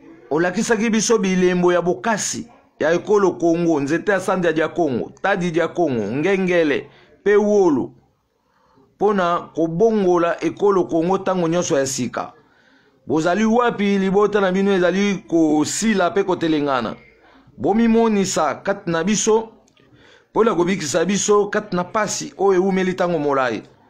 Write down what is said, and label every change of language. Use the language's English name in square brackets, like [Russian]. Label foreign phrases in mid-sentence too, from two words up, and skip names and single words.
[Lingala] olakisaki biso bilembo ya bokasi ya ekolo Kongo, nzete ya sandi ya Kongo, tadi ya Kongo, ngengele, pe wolo, mpo na kobongola ekolo Kongo ntango nyonso ya sika. Bozali wapi libota na bino ezali kosila pe kotelengana? Bomimonisa kati na biso, mpo na kobikisa biso kati na pasi oyo ewumeli ntango molayi.